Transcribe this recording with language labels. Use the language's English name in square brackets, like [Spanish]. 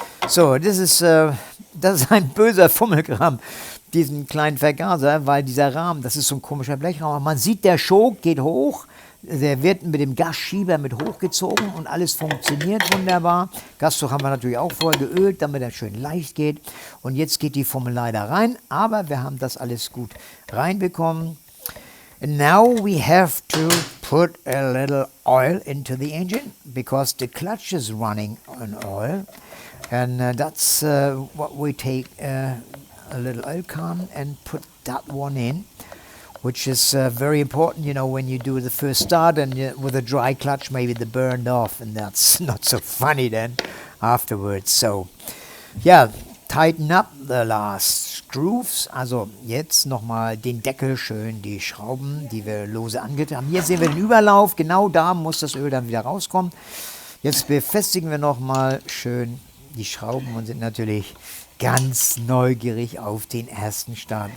[German] So, das ist ein böser Fummelkram, diesen kleinen Vergaser, weil dieser Rahmen, das ist so ein komischer Blechrahmen. Man sieht, der Schok geht hoch, der wird mit dem Gasschieber mit hochgezogen und alles funktioniert wunderbar. Gasdruck haben wir natürlich auch vorher geölt, damit er schön leicht geht. Und jetzt geht die Fummelei da rein, aber wir haben das alles gut reinbekommen. [English] And now we have to put a little oil into the engine because the clutch is running on oil. And that's what we take a little oil can and put that one in, which is very important, you know, when you do the first start and with a dry clutch, maybe the burned off, and that's not so funny then afterwards. So, yeah, tighten up the last screws. [German] Also jetzt nochmal den Deckel schön, die Schrauben, die wir lose angetan haben. Hier sehen wir den Überlauf, genau da muss das Öl dann wieder rauskommen. Jetzt befestigen wir nochmal schön die Schrauben und sind natürlich ganz neugierig auf den ersten Start.